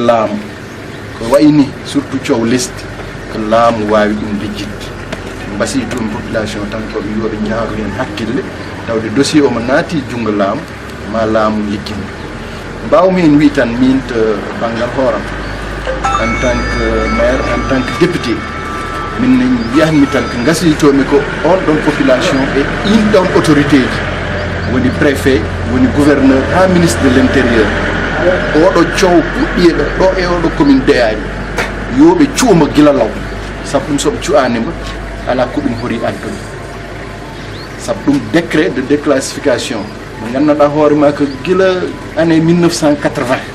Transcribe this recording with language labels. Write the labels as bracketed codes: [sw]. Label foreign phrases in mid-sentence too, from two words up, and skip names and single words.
[ff] laamu ko wayni surtout coow lesdi ko laamu wawi ɗum lijjidde mbasi toon population tan koɓe yoɓe ñaaru hen hakkille tawde dossier omo naati junggo laamu ma laamu liggina mbawmi hen wi tan min to banggal hooram [fr] en tant que maire en tant que [ff] député min wiyanmi tan ko gasitomi ko on ɗon population e in ɗon autorité ji woni préfet woni gouverneur ha [fr] ministre de l' intérieur [ff] oɗo coow puɗɗi ɗo e oɗo commune Deyadi yoɓe cuuma gila law sabu ɗum soɓe cu'anima ala ko ɗum hori addude sabu ɗum [fr] décret de déclassification [ff] mo gandanɗa hoorema ko gila année 1980